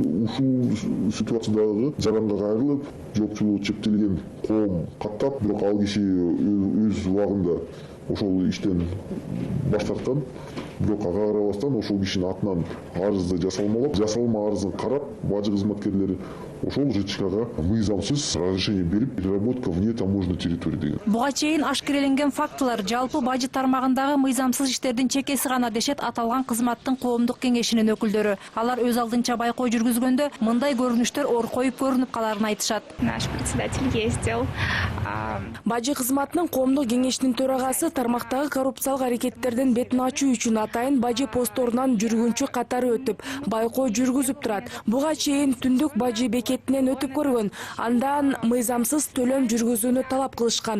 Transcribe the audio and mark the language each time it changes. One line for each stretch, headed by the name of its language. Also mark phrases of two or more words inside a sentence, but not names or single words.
Kyrgyz: Ушул ситуациядагы жаранга кайрылып, жоопчулугу чектелген коом каттап, бирок ал киши өз убагында ошол иштен баш тарткан. Бирок ага карабастан ошол кишинин атынан арызды жасалмалап, жасалма арызын карап, бажы кызматкерлери ошол ЖЧКга мыйзамсыз разрешение берип,
Russian: переработка вне таможенной территории
Kyrgyz: деген. Буга чейин ашкереленген фактылар жалпы бажы тармагындагы мыйзамсыз иштердин чекеси гана дешет аталган кызматтын коомдук кеңешинин өкүлдөрү. Алар өз алдынча байкоо жүргүзгөндө мындай көрүнүштөр ор коюп көрүнүп каларын айтышат.
Russian: Наш председатель ездил.
Kyrgyz: Бажы кызматынын коомдук кеңешинин төрагасы тармактагы коррупциялык аракеттердин бетин ачуу үчүн атайын бажы постторунан жүргүнчү катары өтүп, байкоо жүргүзүп турат. Буга чейин түндүк бажы бекетинен өтүп көргөн, андан мыйзамсыз төлөм жүргүзүүнү талап кылышкан.